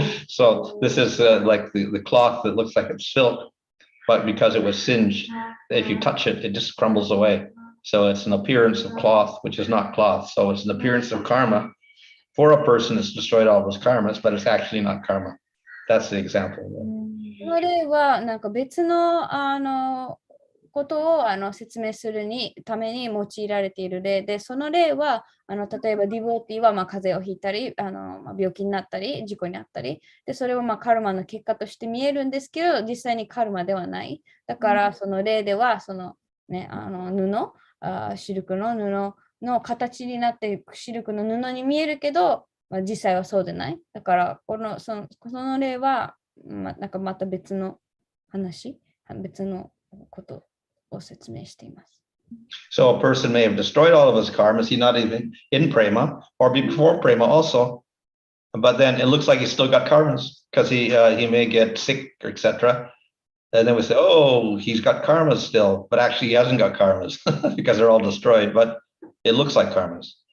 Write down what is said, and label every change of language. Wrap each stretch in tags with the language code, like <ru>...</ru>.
<en>So this is like the cloth that looks like it's silk, but because it was singed, if you touch it, it just crumbles away. So it's an appearance of cloth, which is not cloth. So it's an appearance of karma. For a person, it's destroyed all of his karmas, but it's actually not karma. That's the example.</en> <ja>この例はなんか別のことを説明するために用いられている例で、その例は例えばディボーティーは風邪をひいたり病気になったり事故にあったりで、それをカルマの結果として見えるんですけど、実際にカルマではない。だからその例ではその、ね、シルクの布の形になってシルクの布に見えるけど、実際はそうでない。だからその例はなんかまた別の話、別のことを説明しています。</ja> <en>So a person may have destroyed all of his karmas, he's not even in prema, or before prema also, but then it looks like he's still got karmas because he may get sick, etc. And then we say, oh, he's got karmas still, but actually he hasn't got karmas because they're all destroyed, but it looks like karmas.</en>